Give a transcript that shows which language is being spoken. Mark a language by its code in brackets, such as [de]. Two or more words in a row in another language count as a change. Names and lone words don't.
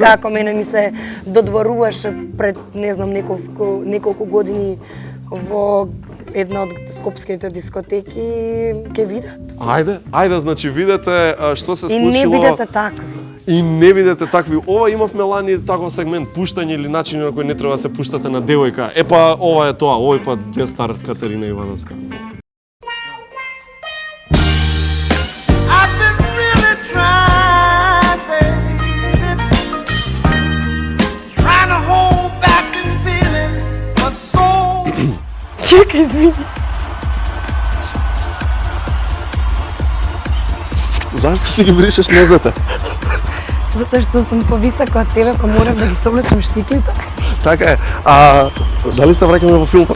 [mk] како мене ми се додворуваше пред, не знам, неколку години во една од скопските дискотеки, ќе видат. Ајде, значи видете што се И не случило. бидете такви. И не видите такви, ова имавме лани таков сегмент, пуштање или начини на кои не треба да се пуштате на девојка. Епа, ова е тоа, овој пат гестар Катерина Ивановска. [en] I've been really trying, baby, trying to hold back this feeling, but so [mk] Чекай, извини. Зашто си ги бришеш нозете? Затоа што сум повисока од тебе, па морав да ги соблечам штиклите. Така е. А дали се враќаме во филмот?